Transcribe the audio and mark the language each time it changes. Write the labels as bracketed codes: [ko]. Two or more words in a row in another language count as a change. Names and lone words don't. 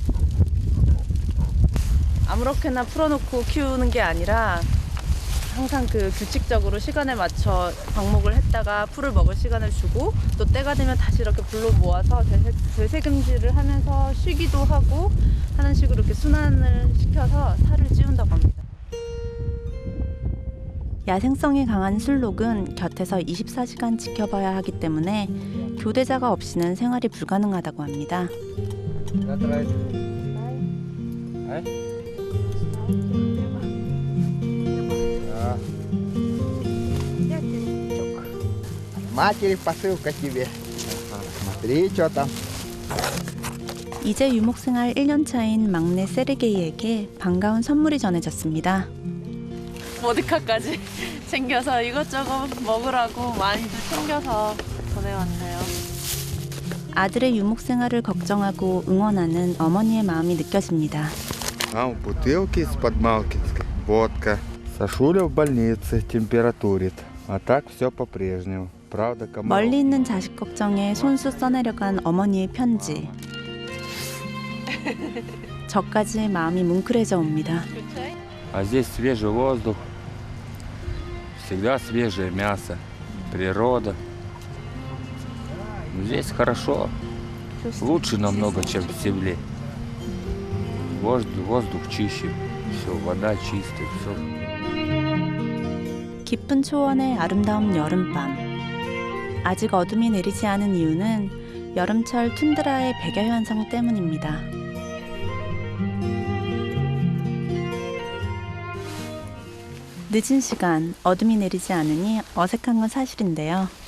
[ko] 아무렇게나 풀어놓고 키우는 게 아니라 항상 그 규칙적으로 시간에 맞춰 방목을 했다가 풀을 먹을 시간을 주고 또 때가 되면 다시 이렇게 불러 모아서 되새김질을 하면서 쉬기도 하고 하는 식으로 이렇게 순환을 시켜서 살을 찌운다고 합니다. 야생성이 강한 술록은 곁에서 24시간 지켜봐야 하기 때문에 교대자가 없이는 생활이 불가능하다고 합니다. [ru] Матери посылка тебе. Смотри, что там. [ko] 이제 유목생활 1년차인 막내 세르게이에게 반가운 선물이 전해졌습니다. 보드카까지 챙겨서 이것저것 먹으라고 많이들 챙겨서 보내왔네요. 아들의 유목생활을 걱정하고 응원하는 어머니의 마음이 느껴집니다. [ru] Там бутылки из-под Малкинской, водка. Сашуля в больнице, температурит. А так все по-прежнему. Правда, кому? [ko] 멀리 있는 자식 걱정에 손수 써내려간 어머니의 편지. 저까지 마음이 뭉클해져 옵니다. [ru] А здесь свежий воздух, всегда свежее мясо, природа. Здесь хорошо, лучше намного, чем в селе. Воздух чище, все, вода чистая, все. [ko] 깊은 초원의 아름다운 여름밤. 아직 어둠이 내리지 않은 이유는 여름철 툰드라의 백야 현상 때문입니다. 늦은 시간 어둠이 내리지 않으니 어색한 건 사실인데요.